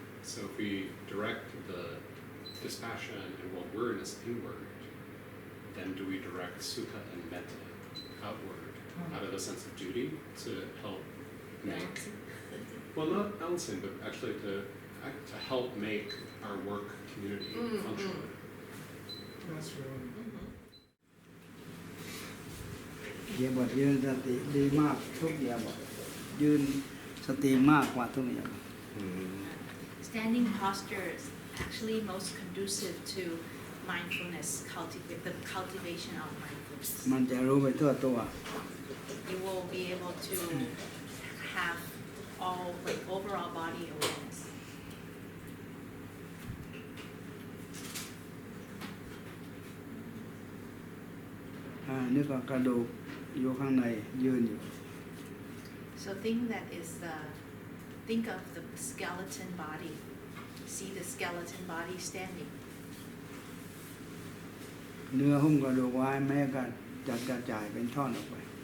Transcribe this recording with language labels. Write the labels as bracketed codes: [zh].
[en] So if we direct the dispassion and well-wariness inward, then do we direct Sukha and Metta outward out of a sense of duty to help make, well, not balancing, but actually to help make our work community function? That's really [th] เดี๋ยวบทยืนสติดีมากทุกอย่างบทยืนสติมากกว่าทุกอย่าง [en] Standing posture is actually most conducive to mindfulness, the cultivation of mindfulness. [th] มันจะรู้ไปทั่วตัว [en] You will be able to have all like overall body awareness. [th] นึกว่ากระดูกอยู่ข้างในยืนอยู่ [en] So think of the skeleton body. See the skeleton body standing. [th] เนื้อหุ้มกระดูกไว้แม้ก็จัดกระจายเป็นท่อนออกไป